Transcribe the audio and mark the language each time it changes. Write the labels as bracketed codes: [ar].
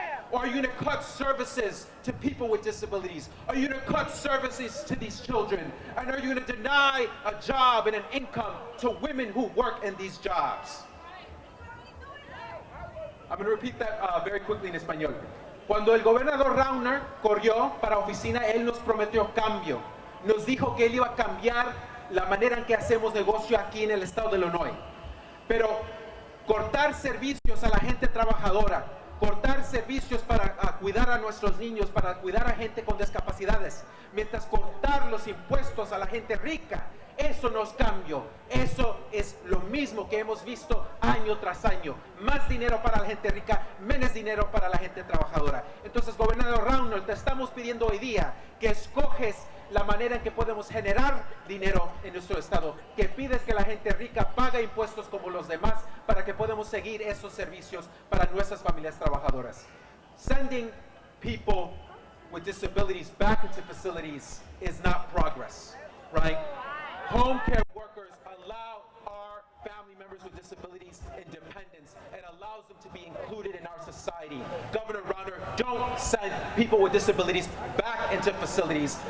[en] Or are you going to cut services to people with disabilities? Are you going to cut services to these children? And are you going to deny a job and an income to women who work in these jobs? I'm going to repeat that very quickly in español. [es] Cuando el gobernador Rauner corrió para oficina, él nos prometió cambio. Nos dijo que él iba a cambiar la manera en que hacemos negocio aquí en el estado de Illinois. Pero cortar servicios a la gente trabajadora, cortar servicios para cuidar a nuestros niños, para cuidar a gente con discapacidades, mientras cortar los impuestos a la gente rica. Eso no es cambio, eso es lo mismo que hemos visto año tras año. Más dinero para la gente rica, menos dinero para la gente trabajadora. Entonces, gobernador Rauner, te estamos pidiendo hoy día que escoges la manera en que podemos generar dinero en nuestro estado, que pides que la gente rica pague impuestos como los demás para que podamos seguir esos servicios para nuestras familias trabajadoras. [en] Sending people with disabilities back into facilities is not progress, right? Home care workers allow our family members with disabilities independence and allows them to be included in our society. Governor Rauner, don't send people with disabilities back into facilities.